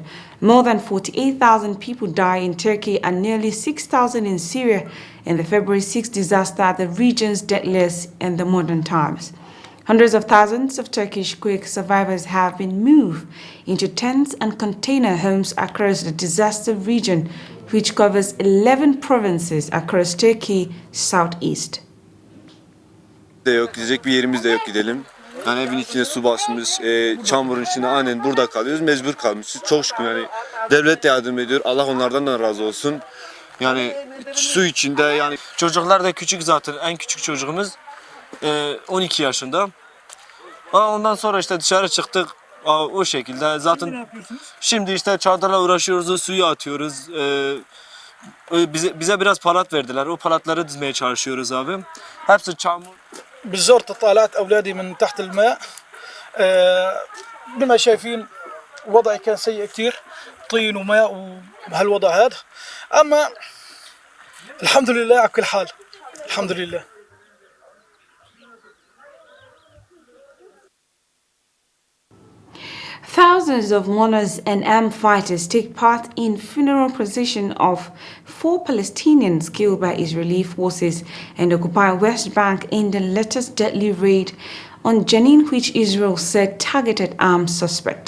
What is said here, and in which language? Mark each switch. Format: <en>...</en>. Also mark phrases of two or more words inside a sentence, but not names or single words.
<en>More than 48,000 people died in Turkey and nearly 6,000 in Syria in the February 6 disaster, the region's deadliest in the modern times. Hundreds of thousands of Turkish quake survivors have been moved into tents and container homes across the disaster region, which covers 11 provinces across Turkey southeast.</en> <tr>Yok, gidecek bir yerimiz de yok gidelim. Yani evin içine su basmış, çamurun içinde aynen burada kalıyoruz, mecbur kalmışız. Çok şükür yani devlet de yardım ediyor, Allah onlardan da razı olsun. Yani su içinde yani çocuklar da küçük zaten, en küçük çocuğumuz 12 yaşında. Ondan sonra işte dışarı çıktık o şekilde zaten. Şimdi işte çadırla uğraşıyoruz, suyu atıyoruz. Bize biraz palat verdiler, o palatları dizmeye çalışıyoruz abi. Hepsi çamur.</tr> <ar>بالزرت طالعت أولادي من تحت الماء بما شايفين وضعي كان سيء كتير طين وماء وبهالوضع هذا أما الحمد لله على كل حال الحمد لله.</ar> <en>Thousands of mourners and armed fighters take part in funeral procession of 4 Palestinians killed by Israeli forces in the occupied West Bank in the latest deadly raid on Jenin, which Israel said targeted armed suspects.</en>